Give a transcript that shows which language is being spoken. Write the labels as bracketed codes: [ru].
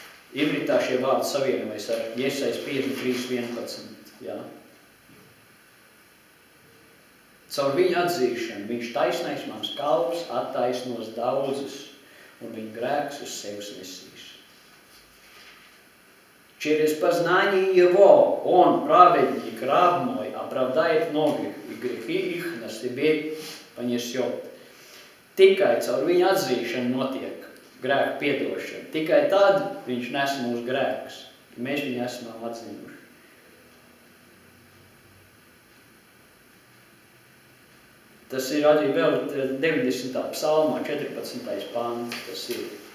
[lv] Ivritā šie vārdi savienojas ar Iesajas 53:11. Ja? Caur viņu atzīšanu, viņš taisnais mans kalps attaisnos daudzus, un viņa grēks uz sevis nesīs. [ru] Через познание Его Он, праведник, раб мой, оправдает многих, и грехи их на себе понесет. [lv] Tikai caur viņu atzīšanu notiek grēku piedošana. Tikai tad viņš nes mūsu grēkus. Mēs viņu esam atzinuši. Tas ir arī vēl 90. psalmā, 14. pants, tas ir.